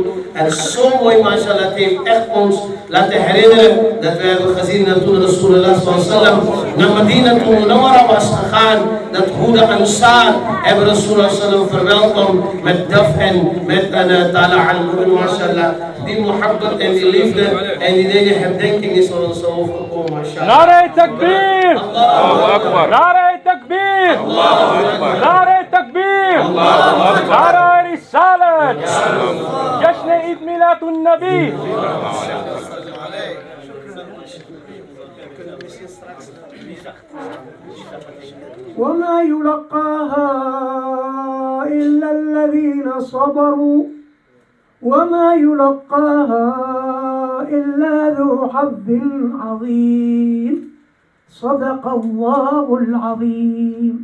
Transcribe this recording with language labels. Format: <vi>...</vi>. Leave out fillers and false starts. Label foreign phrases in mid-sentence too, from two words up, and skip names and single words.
<nl>En zo mooi, mashallah, het heeft echt ons laten herinneren dat we hebben gezien dat toen Rasulullah sallam naar Medina toen Munawwara was gegaan, dat hoe de Ansar hebben Rasulullah sallam verwelkomd met daf en met</nl> <ar>تلا القرآن,</ar> <nl>mashallah. Die muhabbat en die liefde en die dingen herdenking is voor ons overgekomen, mashallah.</nl> <ur>نعرۂ تکبیر!</ur> <ar>الله أكبر!</ar> <ur>نعرۂ تکبیر!</ur> <ar>الله أكبر!</ar> <ur>نعرۂ تکبیر!</ur> <ar>الله أكبر!</ar> <ur>نعرۂ رسالت! جشن عید میلاد النبی!</ur> <ar>وما يلقاها إلا الذين صبروا وما يلقاها إلا ذو حظ عظيم صدق الله العظيم.</ar>